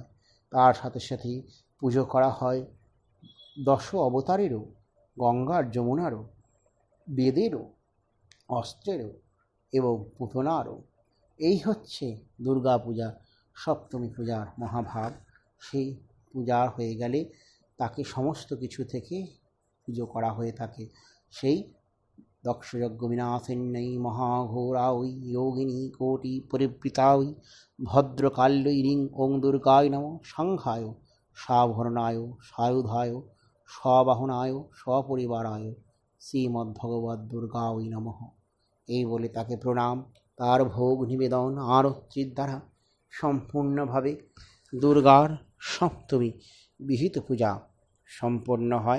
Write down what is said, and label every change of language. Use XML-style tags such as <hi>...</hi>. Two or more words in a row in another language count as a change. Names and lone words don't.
<bn>তার সাথে সাথেই পুজো করা হয় দশ অবতারেরও, গঙ্গার যমুনারও, বেদেরও, অস্ত্রেরও এবং পুতনারও। এই হচ্ছে দুর্গা পূজা, সপ্তমী পূজার মহাভাব। সেই পূজা হয়ে গেলে তাকে সমস্ত কিছু থেকে পুজো করা হয়ে থাকে।</bn> <sa>সেই দক্ষযজ্ঞ বিনাশিন্যৈ মহাঘোরাঐ যোগিনী কোটি পরিবৃতাঐ ভদ্রকাল্যৈরিং ওং দুর্গায় নমঃ সংঘায় সাভরণায় সায়ুধায় স্ববাহনায় সপরিবারায় শ্রীমদ্ভগবদ্ দুর্গায় নমঃ।</sa> <bn>এই বলে তাকে প্রণাম, তার ভোগ নিবেদন আরতির দ্বারা সম্পূর্ণভাবে দুর্গার সপ্তমী বিহিত পূজা সম্পন্ন হয়।</bn>